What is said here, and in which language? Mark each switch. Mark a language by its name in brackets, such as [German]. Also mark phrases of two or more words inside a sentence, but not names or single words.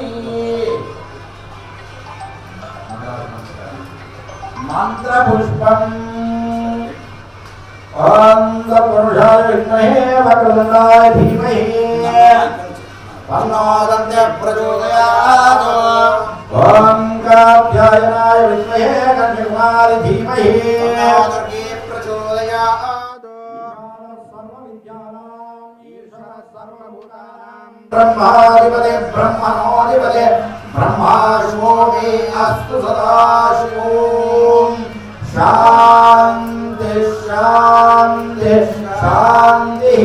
[Sanskrit] మంత్రపుష్పం పురుషాయ విద్మహే వక్రతుండాయ ధీమహి తన్నో దంత్య ప్రచోదయాత్. ఓం కాత్యాయనాయ విద్మహే కన్యకుమారి ధీమహి తన్నో దుర్గే ప్రచోదయాత్. ब्रह्माधिपते ब्रह्मणोधिपते ब्रह्माशुभो मे अस्तु सदाशिवो. शान्ति शान्ति शान्तिः.